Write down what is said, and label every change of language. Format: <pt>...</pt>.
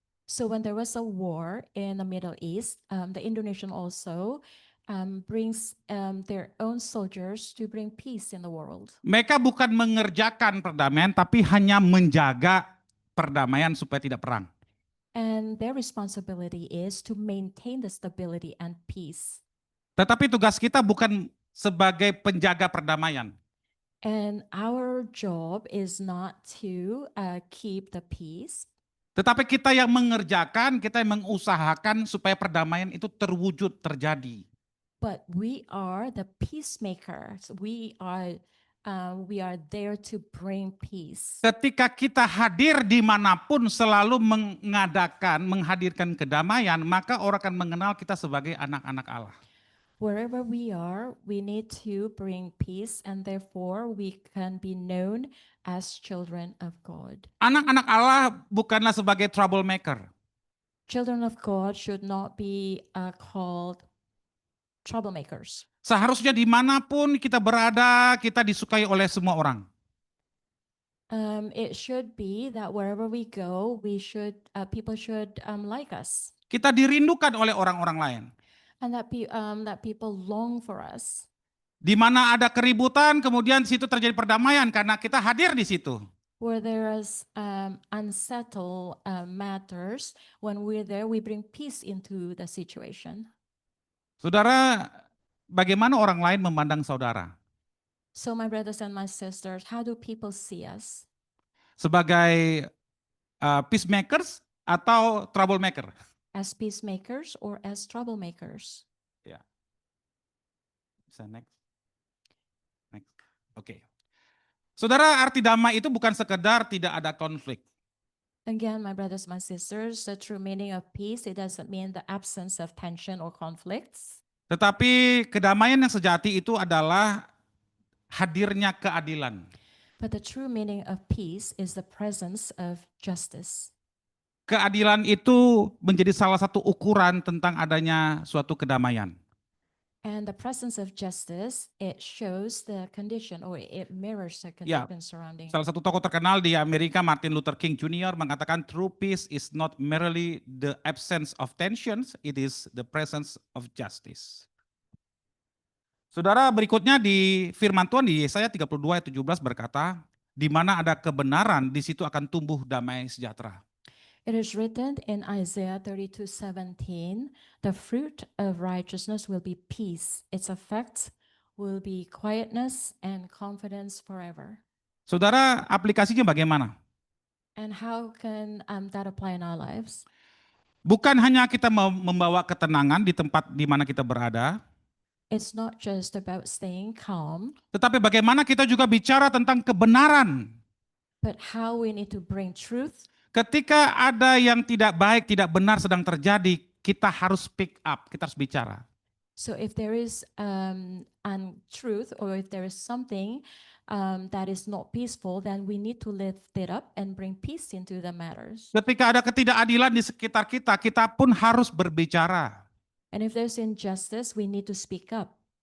<en>So when there was a war in the Middle East, the Indonesian also brings their own soldiers to bring peace in the world.</en> <id>Mereka bukan mengerjakan perdamaian, tapi hanya menjaga perdamaian supaya tidak perang.</id> <en>And their responsibility is to maintain the stability and peace.</en> <id>Tetapi tugas kita bukan sebagai penjaga perdamaian.</id> <en>And our job is not to keep the peace,</en> <id>Tetapi kita yang mengerjakan, kita yang mengusahakan supaya perdamaian itu terwujud, terjadi.</id> <en>but we are the peacemakers. We are there to bring peace.</en> <id>Ketika kita hadir dimanapun selalu menghadirkan kedamaian, maka orang akan mengenal kita sebagai anak-anak Allah.</id> <en>Wherever we are, we need to bring peace, and therefore we can be known as children of God.</en> <id>Anak-anak Allah bukanlah sebagai troublemaker.</id> <en>Children of God should not be called troublemakers.</en> <id>Seharusnya dimanapun kita berada, kita disukai oleh semua orang.</id> <en>It should be that wherever we go, people should like us,</en> <id>Kita dirindukan oleh orang-orang lain.</id> <en>and that people long for us.</en> <id>Di mana ada keributan, kemudian di situ terjadi perdamaian karena kita hadir di situ.</id> <en>Where there is unsettled matters, when we're there, we bring peace into the situation.</en> <id>Saudara, bagaimana orang lain memandang saudara?</id> <en>So my brothers and my sisters, how do people see us?</en> <id>Sebagai peacemakers atau troublemaker?</id> <en>As peacemakers or as troublemakers?</en> <id>Bisa next. Next. Oke. Saudara, arti damai itu bukan sekedar tidak ada konflik.</id> <en>Again, my brothers, my sisters, the true meaning of peace, it doesn't mean the absence of tension or conflicts.</en> <id>Tetapi kedamaian yang sejati itu adalah hadirnya keadilan.</id> <en>But the true meaning of peace is the presence of justice.</en> <id>Keadilan itu menjadi salah satu ukuran tentang adanya suatu kedamaian.</id> <en>And the presence of justice, it shows the condition, or it mirrors the</en> <id>Ya,</id> <en>condition surrounding.</en> <id>Salah satu tokoh terkenal di Amerika, Martin Luther King Jr. mengatakan</id> <en>true peace is not merely the absence of tensions, it is the presence of justice.</en> <id>Saudara, berikutnya di firman Tuhan di Yesaya 32 ayat 17 berkata, di mana ada kebenaran, di situ akan tumbuh damai sejahtera.</id> <en>It is written in Isaiah 32:17, the fruit of righteousness will be peace. Its effects will be quietness and confidence forever.</en> <id>Saudara, aplikasinya bagaimana?</id> <en>And how can that apply in our lives?</en> <id>Bukan hanya kita membawa ketenangan di tempat di mana kita berada,</id> <en>It's not just about staying calm,</en> <id>tetapi bagaimana kita juga bicara tentang kebenaran.</id> <en>but how we need to bring truth.</en> <id>Ketika ada yang tidak baik, tidak benar sedang terjadi, kita harus</id> <en>speak up,</en> <id>kita harus bicara.</id> <en>So if there is untruth, or if there is something that is not peaceful, then we need to lift it up and bring peace into the matters.</en> <id>Ketika ada ketidakadilan di sekitar kita, kita pun harus berbicara.</id> <en>And if there's injustice, we need to speak up.</en>